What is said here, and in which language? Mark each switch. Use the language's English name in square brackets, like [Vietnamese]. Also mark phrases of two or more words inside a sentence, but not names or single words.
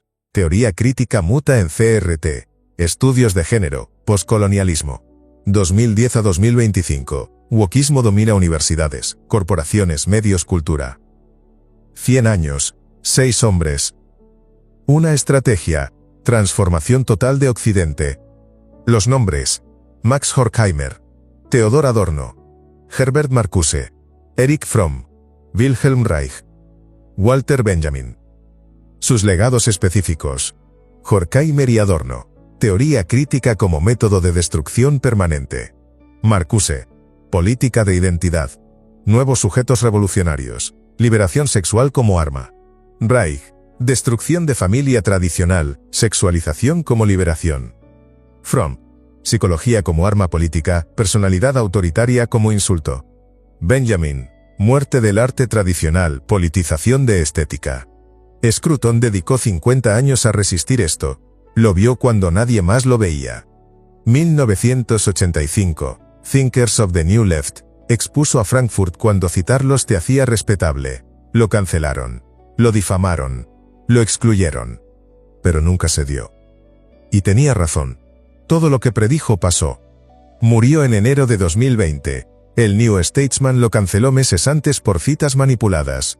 [Spanish] Teoría crítica muta en CRT. Estudios de género, poscolonialismo. 2010 a 2025. Wokismo domina universidades, corporaciones, medios, cultura. 100 años. 6 hombres. Una estrategia. Transformación total de Occidente. Los nombres: Max Horkheimer, Theodor Adorno, Herbert Marcuse, Erich Fromm, Wilhelm Reich, Walter Benjamin. Sus legados específicos: Horkheimer y Adorno. Teoría crítica como método de destrucción permanente. Marcuse. Política de identidad. Nuevos sujetos revolucionarios. Liberación sexual como arma. Reich. Destrucción de familia tradicional, sexualización como liberación. Fromm. Psicología como arma política, personalidad autoritaria como insulto. Benjamin. Muerte del arte tradicional, politización de estética. Scruton dedicó 50 años a resistir esto. Lo vio cuando nadie más lo veía. 1985. Thinkers of the New Left. Expuso a Frankfurt cuando citarlos te hacía respetable. Lo cancelaron. Lo difamaron. Lo excluyeron. Pero nunca se dio. Y tenía razón. Todo lo que predijo pasó. Murió en enero de 2020. El New Statesman lo canceló meses antes por citas manipuladas.